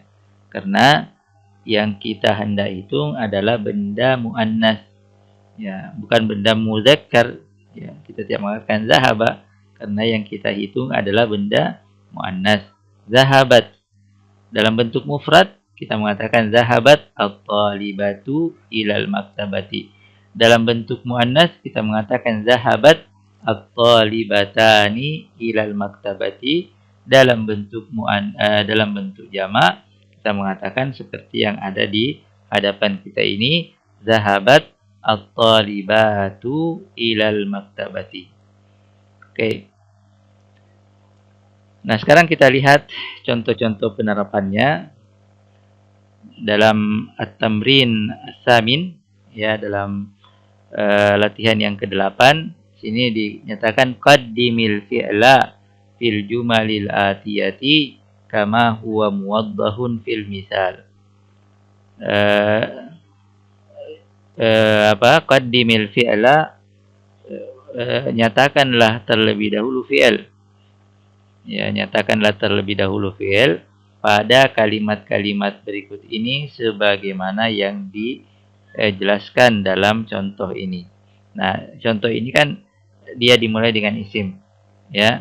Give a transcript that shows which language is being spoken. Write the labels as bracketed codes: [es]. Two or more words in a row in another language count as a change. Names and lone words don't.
[id] Karena yang kita hendak hitung adalah benda muannas, ya, bukan benda muzakkar. Ya, kita tidak mengatakan zahaba karena yang kita hitung adalah benda muannas. Zahabat dalam bentuk mufrad kita mengatakan [ar] ذهبت الطالبة إلى المكتبة. [id] Dalam bentuk muannas kita mengatakan [ar] ذهبت الطالبتان إلى المكتبة. [id] Dalam bentuk jamak kita mengatakan seperti yang ada di hadapan kita ini, [ar] ذهبت الطالبة إلى المكتبة. [id] Oke. Nah, sekarang kita lihat contoh-contoh penerapannya dalam [ar] التمرين الثامن, [id] ya, dalam latihan yang ke-8. Sini dinyatakan [ar] قدم الفعل في الجمل الآتية كما هو موضح في المثال. قدم الفعل, [id] nyatakanlah terlebih dahulu fi'il. Ya, nyatakanlah terlebih dahulu fi'il pada kalimat-kalimat berikut ini sebagaimana yang dijelaskan dalam contoh ini. Nah, contoh ini kan dia dimulai dengan isim, ya.